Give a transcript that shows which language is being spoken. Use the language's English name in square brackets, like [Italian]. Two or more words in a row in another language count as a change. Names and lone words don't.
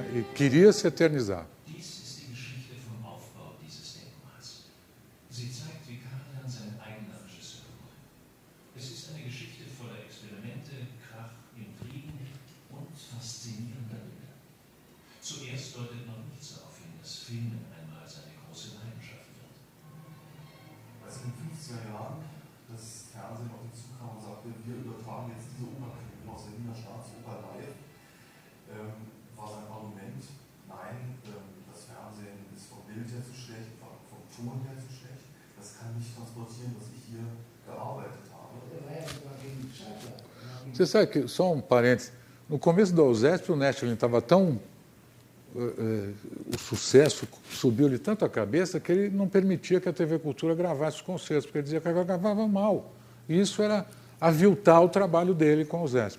[Portuguese] E queria se eternizar. [German] Dies ist die Geschichte vom Aufbau dieses Denkmals. Sie zeigt, wie Karajan sein eigener Regisseur wurde. Es ist eine Geschichte voller Experimente, Krach, Intrigen und faszinierender Bilder. Zuerst deutet noch nichts darauf hin, dass Filmen einmal seine große Leidenschaft wird. Als in den 50er Jahren das Fernsehen auf ihn zukam und sagte, wir übertragen jetzt diese Opernfilme aus der Wiener Staatsoper live, war sein Argument, nein, das Fernsehen ist vom Bild her zu schlecht, vom Ton her zu schlecht, das kann nicht transportieren, was ich hier gearbeitet habe. [Portuguese] Você sabe que, só um parênteses, no começo da USESP o Nestlin estava tão... o sucesso subiu-lhe tanto a cabeça que ele não permitia que a TV Cultura gravasse os concertos, porque ele dizia que ela gravava mal. E isso era aviltar o trabalho dele com o ZESP.